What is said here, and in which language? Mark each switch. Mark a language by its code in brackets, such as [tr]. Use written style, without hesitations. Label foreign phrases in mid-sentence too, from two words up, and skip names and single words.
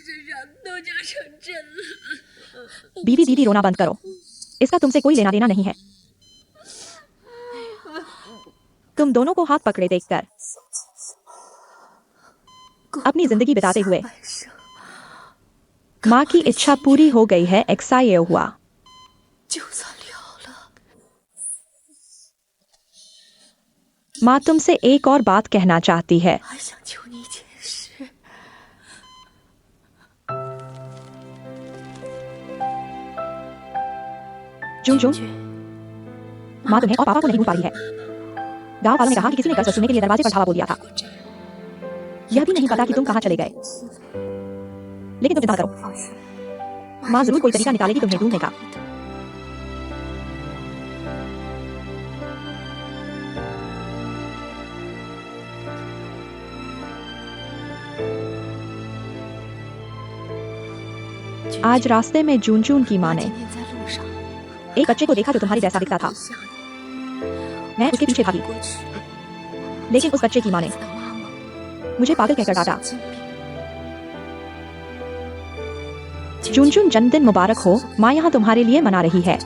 [hi] बीबी दीदी, रोना बंद करो, इसका तुमसे कोई लेना देना नहीं है। तुम दोनों को हाथ पकड़े देखकर अपनी जिंदगी बिताते हुए माँ की इच्छा पूरी हो गई है। एक्साई हुआ, [zh] 就算了了， [hi] माँ तुमसे एक और बात कहना चाहती है। [zh] 还想求你一件事。 [hi] जुन जुन, माँ तुम्हें और पापा को नहीं भूल पा रही है। गांव वालों ने कहा कि किसी ने कर्ज वसूलने के लिए दरवाजे पर धावा बोल दिया था। यह भी नहीं पता कि तुम कहाँ चले गए। लेकिन तुम चिंता करो, माँ जरूर कोई तरीका निकालेगी तुम्हें ढूंढने का। आज रास्ते में जून जून की माँ ने [zh] 今天在路上， [hi] एक बच्चे को देखा जो तुम्हारी जैसा दिखता था। मैं उसके पीछे भागी, [zh] 过去， [hi] लेकिन उस बच्चे की माँ ने [zh] 他妈妈 [hi] मुझे पागल कहकर डांटा। [zh] 金币 [hi] जून जून, जन्मदिन मुबारक हो। माँ यहाँ तुम्हारे लिए मना रही है।